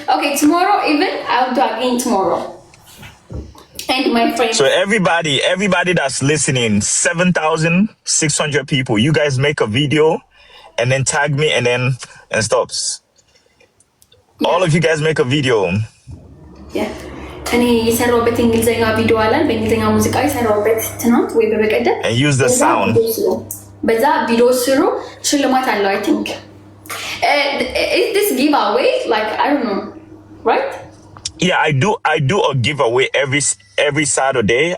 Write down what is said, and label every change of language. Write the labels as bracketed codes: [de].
[en] Okay, tomorrow even I'll do again tomorrow. And my friend. So everybody that's listening, 7,600 people, you guys make a video and then tag me and stops. Yeah. All of you guys make a video. Yeah. [am] እኔ የሰራሁበት እንግሊዘኛ ቪዲዮ አለ በእንግሊዘኛ ሙዚቃ የሰራሁበት ትናንት ወይ በበቀደም [en] and use the sound. [am] በዛ ቪዲዮ ስሩ ሽልማት አለው [en] I think. Is this giveaway like I don't know, right? Yeah, I do a giveaway every Saturday.